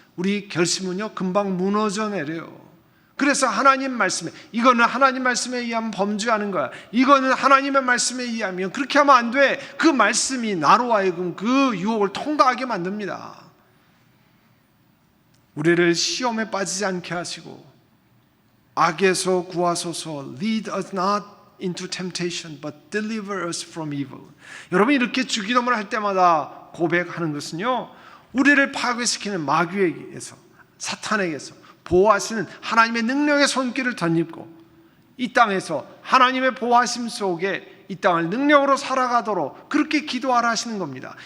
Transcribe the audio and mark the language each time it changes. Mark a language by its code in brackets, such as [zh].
[ko] 우리 결심은요 금방 무너져 내려요. 그래서 하나님 말씀에, 이거는 하나님 말씀에 의하면 범죄하는 거야, 이거는 하나님의 말씀에 의하면 그렇게 하면 안 돼. 그 말씀이 나로 하여금 그 유혹을 통과하게 만듭니다. 우리를 시험에 빠지지 않게 하시고 악에서 구하소서. [en] Lead us not into temptation, but deliver us from evil. [ko] 여러분 이렇게 주기도문을 할 때마다 고백하는 것은요 우리를 파괴시키는 마귀에게서, 사탄에게서 보호하시는 하나님의 능력의 손길을 덧입고 이 땅에서 하나님의 보호하심 속에 이 땅을 능력으로 살아가도록 그렇게 기도하라 하시는 겁니다.